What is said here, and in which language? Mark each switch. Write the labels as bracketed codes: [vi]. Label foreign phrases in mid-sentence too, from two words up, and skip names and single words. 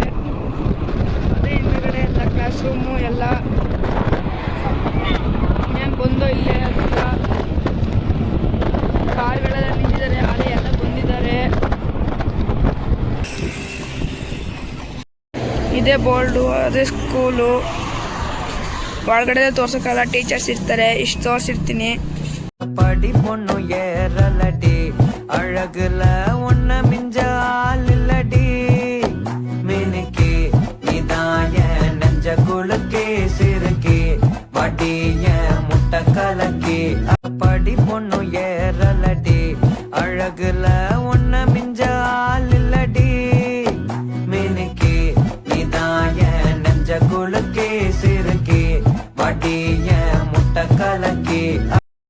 [kn] ಅದೇ ಹಿಂದ್ಗಡೆ ಎಲ್ಲ [en] class room [kn] ಎಲ್ಲ ಏನು ಬಂದು ಇಲ್ಲೇ ಹತ್ರ ಕಾರುಗಳೆಲ್ಲ ನಿಂತಿದ್ದಾರೆ. ಅದೇ ಎಲ್ಲ ಬಂದಿದ್ದಾರೆ. ಇದೇ ಬೋರ್ಡು, ಅದೇ ಸ್ಕೂಲು. ಒಳಗಡೆ ತೋರ್ಸೋಕ್ಕಲ್ಲ, ಟೀಚರ್ಸ್ ಇರ್ತಾರೆ. ಇಷ್ಟು ತೋರಿಸಿರ್ತೀನಿ. [ta] படி பொண்ணு ஏறலடி அழகுல ஒன்ன மிஞ்சாலடி மினுக்கி இதாய நெஞ்ச குலுக்கி சிறுக்கி வடிய முட்டை கலக்கி. படி பொண்ணு ஏறலடி அழகுல ஒன்ன மிஞ்சாலடி மினுக்கி இதாய நெஞ்ச குலுக்கி சிறுக்கி வடிய முட்டை கலக்கி.